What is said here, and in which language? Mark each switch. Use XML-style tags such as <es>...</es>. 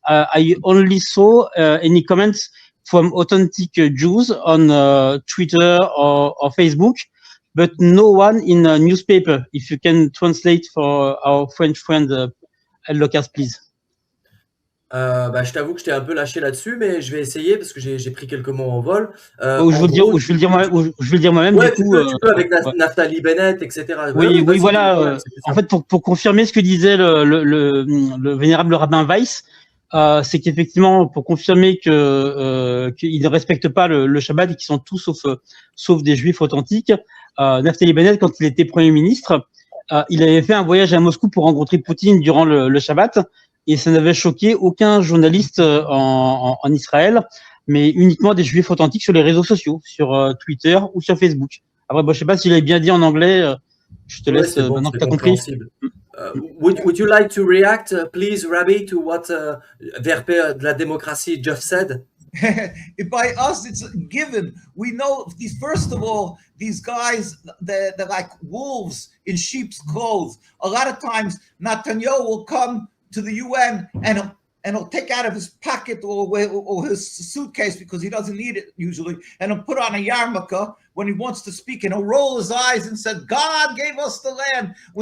<en>I only saw any comments from authentic Jews on Twitter or Facebook, but no one in a newspaper. If you can translate for our French friend Lucas, please.</en> <fr>Bah, je t'avoue que je t'ai un peu lâché là-dessus, mais je vais essayer parce que j'ai pris quelques mots en vol. Je vais le dire moi-même. Ouais, du tu coup, peux avec Naftali Bennett, etc. Oui, voilà. En fait, pour confirmer ce que disait le vénérable rabbin Weiss, c'est qu'effectivement, pour confirmer qu'ils ne respectent pas le Shabbat et qu'ils sont tous sauf des Juifs authentiques, Naftali Bennett, quand il était Premier ministre, il avait fait un voyage à Moscou pour rencontrer Poutine durant le Shabbat, et ça n'avait choqué aucun journaliste en Israël, mais uniquement des Juifs authentiques sur les réseaux sociaux, sur Twitter ou sur Facebook. Après, bon, je sais pas s'il avait bien dit en anglais. Je te laisse maintenant que tu as compris.</fr> <en>Would you like to react, please, Rabbi, to what Verpe de la démocratie just said? By us, it's a given. We know these. First of all, these guys, they're like wolves in sheep's clothes. A lot of times, Netanyahu will come to the UN and he'll take out of his pocket or his suitcase, because he doesn't need it usually, and he'll put on a yarmulke when he wants to speak, and he'll roll his eyes and said, God gave us the land,</en>